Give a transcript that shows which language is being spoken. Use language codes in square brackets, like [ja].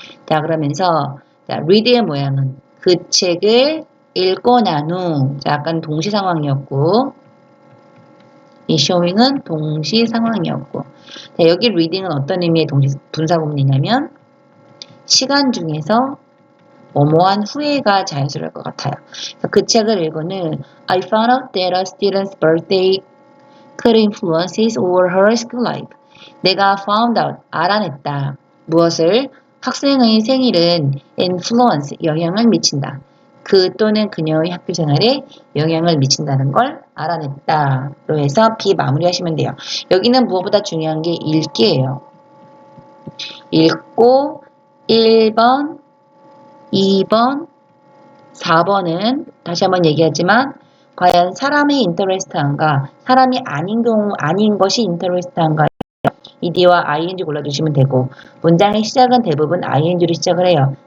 [ko] 자, 그러면서 자, read의 모양은 그 책을 읽고 난 후, 약간 동시상황이었고, 이 showing은 동시상황이었고, 자, 여기 reading은 어떤 의미의 분사구문이냐면 시간 중에서 뭐뭐한 후회가 자연스러울 것 같아요. 그 책을 읽고는 [en] I found out that a student's birthday could influence his or her school life. [ko] 내가 found out, 알아냈다. 무엇을? 학생의 생일은 influence, 영향을 미친다. 그 또는 그녀의 학교 생활에 영향을 미친다는 걸 알아냈다로 해서 B 마무리하시면 돼요. 여기는 무엇보다 중요한 게 읽기예요. 읽고 1번, 2번, 4번은 다시 한번 얘기하지만 과연 사람이 인터레스트한가, 사람이 아닌 것이 인터레스트한가, ed와 ing 골라주시면 되고, 문장의 시작은 대부분 ing로 시작을 해요.